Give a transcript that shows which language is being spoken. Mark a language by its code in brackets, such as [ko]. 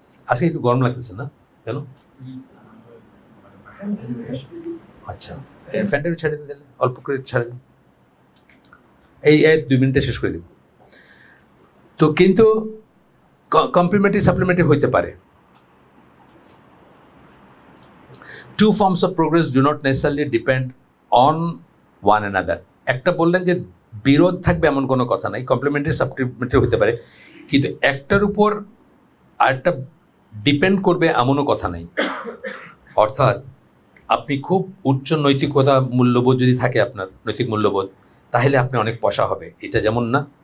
[bn] আজকে একটু গরম লাগতেছে না কেন? আচ্ছা, ফ্যানটা ছেড়ে দিন, দিলে অল্প করে ছেড়ে দিন, এই 2 মিনিটে শেষ করে দিব। তো কিন্তু কমপ্লিমেন্টারি সাপ্লিমেন্টারি হইতে পারে। [en] 2 forms of progress do not necessarily depend on one another. [bn] একটা বললেন যে বিরোধ থাকবে এমন কোনো কথা নাই, কমপ্লিমেন্টারি সাপ্লিমেন্টারি হতে পারে, কিন্তু একটার উপর আরেকটা ডিপেন্ড করবে এমনও কথা নাই। অর্থাৎ আপনি খুব উচ্চ নৈতিকতা মূল্যবোধ যদি থাকে আপনার নৈতিক মূল্যবোধ, তাহলে আপনি অনেক পয়সা হবে, এটা যেমন না।